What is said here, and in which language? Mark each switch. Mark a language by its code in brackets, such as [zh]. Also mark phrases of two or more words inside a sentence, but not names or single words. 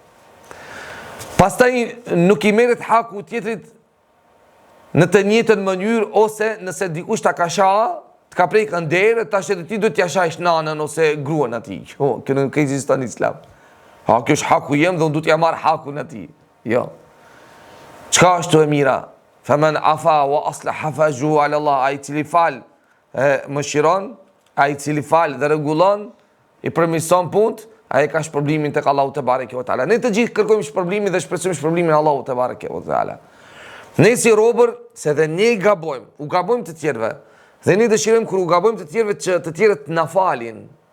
[sq] Pastaj nuk i merret haku tjetrit në të njëjtën mënyrë, ose nëse dikush ta ka shah, të ka prek ndërë, tash edhe ti duhet t'ja shajsh nanën ose gruan atij. Kjo nuk ekziston në Islam. Kjo është haku jem dhe unë duhet t'ja marr hakun atij. Jo. Çka është e mira? [ar] فمن عفا وأصلح فأجره على الله, [sq] ai i cili fal, mëshiron, ai i cili fal dhe rregullon, i përmirëson punët, ai ka shpërblimin tek Allahu [ar] تبارك وتعالى. [sq] Ne të gjithë kërkojmë shpërblimin dhe shpresojmë shpërblimin e Allahut [ar] تبارك وتعالى. [sq] Ne si robër, se dhe ne gabojmë, u gabojmë të tjerëve, dhe ne dëshirojmë kur u gabojmë të tjerëve që të tjerët na falin.